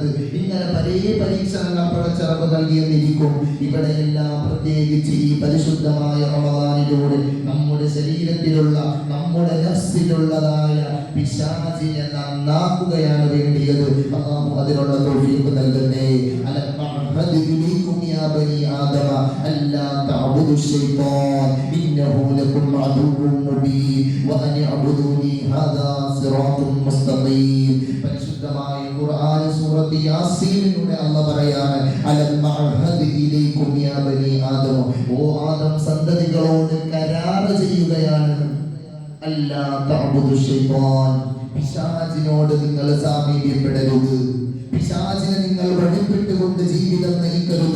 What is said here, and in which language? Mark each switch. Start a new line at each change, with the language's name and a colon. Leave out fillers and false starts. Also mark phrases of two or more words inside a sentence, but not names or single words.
Malayalam: ഇങ്ങനെ പല പരീക്ഷണങ്ങൾ പടച്ചറപ്പ് നൽകിയെന്നിരിക്കും. ഇവിടെയെല്ലാം പ്രത്യേകിച്ച് ഈ പരിശുദ്ധമായ റമളാനിലൂടെ നമ്മുടെ ശരീരത്തിലുള്ള, നമ്മുടെ നഫ്സിലുള്ളതായ പിശാചിനെ നന്നാക്കുകയാണ് വേണ്ടിയത്. അല്ലാഹു അതിനുള്ള തൗഫീഖ് നൽകട്ടെ.
Arabic: يا بني آدم ألا تعبدوا الشيطان إنه لكم عدو مبين وأن اعبدوني هذا صراط مستقيم.
Malayalam: പരിശുദ്ധമായ ഖുർആൻ സൂറത്ത് യാസീനിലൂടെ അല്ലാഹു പറയാണ്,
Arabic: ألم أعهد إليكم يا بني آدم,
Malayalam: ഓ ആദം സന്തതികളോട് കരാർ ചെയ്യുകയാണ്,
Arabic: ألا تعبدوا الشيطان,
Malayalam: പിശാചിനോട് നിങ്ങൾ സാമീപ്യപ്പെടരുത്, പിശാചിനെ നിങ്ങൾ വഴിപ്പെട്ടുകൊണ്ട് ജീവിതം നയിക്കരുത്.